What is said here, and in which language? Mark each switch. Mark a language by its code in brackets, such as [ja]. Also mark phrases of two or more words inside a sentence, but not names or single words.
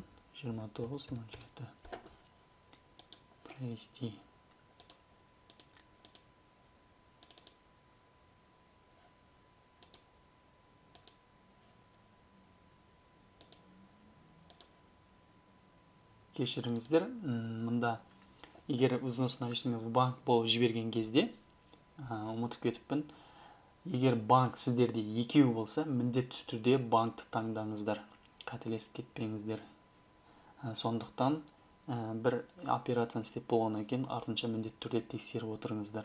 [ru] 29.07. Провести. [kk] Кешіріңіздер, мында егер [ru] взнос наличными в банк [kk] болып жіберген кезде, ұмытып кетіппін, егер банк сіздерде екеу болса, міндетті түрде банкты таңдаңыздар, қателесіп кетпеңіздер. Сондықтан бір операцияны істеп болғаннан кейін артынша міндетті түрде тексеріп отырыңыздар.